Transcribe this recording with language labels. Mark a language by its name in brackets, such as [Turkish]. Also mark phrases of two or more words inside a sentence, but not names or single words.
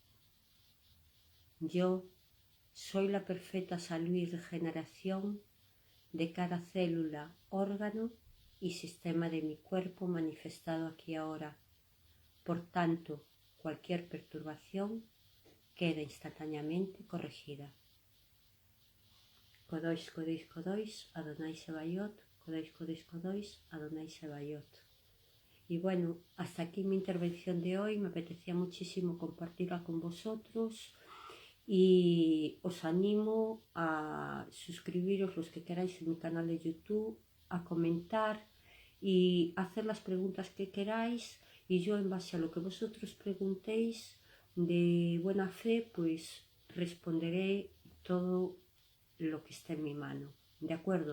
[Spanish] Yo soy la perfecta salud y regeneración de cada célula, órgano y sistema de mi cuerpo manifestado aquí y ahora. Por tanto, cualquier perturbación queda instantáneamente corregida. [Hebrew] קדוש, קדוש, קדוש, אדוני צבאות, קדוש, קדוש, קדוש, אדוני צבאות. [Spanish] Y bueno, hasta aquí mi intervención de hoy. Me apetecía muchísimo compartirla con vosotros y os animo a suscribiros los que queráis en mi canal de YouTube, a comentar y hacer las preguntas que queráis, y yo en base a lo que vosotros preguntéis de buena fe pues responderé todo lo que esté en mi mano, ¿de acuerdo?